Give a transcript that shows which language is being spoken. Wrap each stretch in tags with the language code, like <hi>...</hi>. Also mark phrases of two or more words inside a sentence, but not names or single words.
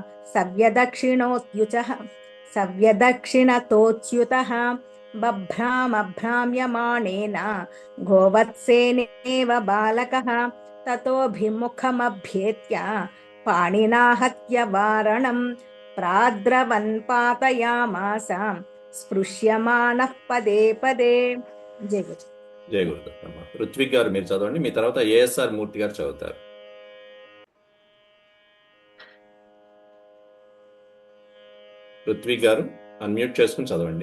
<sa>सव्यदक्षिणतोच्युतः बभ्रामभ्राम्यमाणेन गोवत्सेनेव बालकः ततोऽभिमुखमभ्येत्य पाणिना हत्य वारणं प्राद्रवन् पातयामास స్పృశ్యమానః పదే పదే.</sa> <te>జై గురు. జై గురుదత్తమ్మ. ఋత్విక్ గారు మీరు చదవండి, మీ తర్వాత ఏఎస్ఆర్ మూర్తి గారు చదువుతారు. ఋత్విక్ గారు అన్మ్యూట్ చేసుకుని చదవండి.</te>